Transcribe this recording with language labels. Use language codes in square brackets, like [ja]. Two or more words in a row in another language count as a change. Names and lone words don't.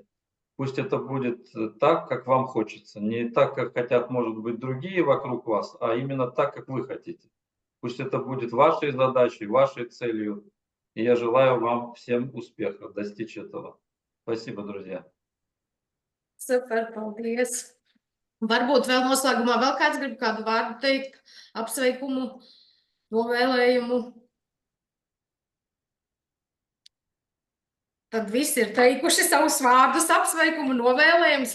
[ru] Пусть это будет так, как вам хочется. Не так, как хотят, может быть, другие вокруг вас, а именно так, как вы хотите. Пусть это будет вашей задачей, вашей целью. И я желаю вам всем успехов достичь этого. Спасибо, друзья. [lv] Super, paldies. Varbūt vēl noslēgumā vēl kāds grib kādu vārdu teikt, apsveikumu, novēlējumu. Tad visi ir teikuši savus vārdus, apsveikumu, novēlējumus.